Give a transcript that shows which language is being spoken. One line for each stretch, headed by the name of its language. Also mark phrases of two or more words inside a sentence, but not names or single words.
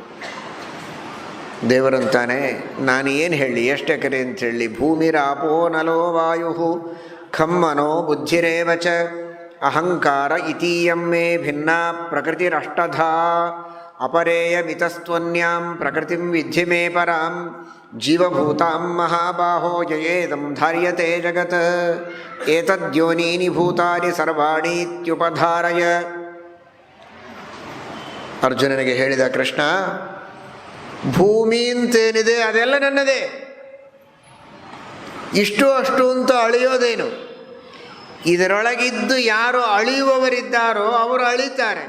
Kannada: ದೇವರಂತಾನೆ, ನಾನು ಏನು ಹೇಳಿ, ಎಷ್ಟು ಎಕರೆ ಅಂತ ಹೇಳಿ,
Sanskrit: ಭೂಮಿರಾಪೋ ನಲೋ ವಾಯು ಖಮ್ಮನೋ ಬುದ್ಧಿರೇವಚ ಅಹಂಕಾರ ಇತೀಯಂ ಮೇ ಭಿನ್ನಾ ಪ್ರಕೃತಿರಷ್ಟಧಾ ಅಪರೇಯ ಮಿತಸ್ತ್ವನ್ಯಾಂ ಪ್ರಕೃತಿಂ ವಿದ್ಧಿ ಮೇ ಪರಾಂ ಜೀವಭೂತಾಂ ಮಹಾಬಾಹೋ ಯಯೇದಂ ಧಾರ್ಯತೆ ಜಗತ್ ಏತದ್ಯೋನೀನಿ ಭೂತಾನಿ ಸರ್ವಾಣಿ ಇತ್ಯುಪಧಾರಯ.
Kannada: ಅರ್ಜುನನಿಗೆ ಹೇಳಿದ ಕೃಷ್ಣ, ಭೂಮಿ ಅಂತೇನಿದೆ ಅದೆಲ್ಲ ನನ್ನದೇ, ಇಷ್ಟು ಅಷ್ಟು ಅಂತ ಅಳೆಯೋದೇನು? ಇದರೊಳಗಿದ್ದು ಯಾರು ಅಳಿಯುವವರಿದ್ದಾರೋ ಅವರು ಅಳಿತಾರೆ.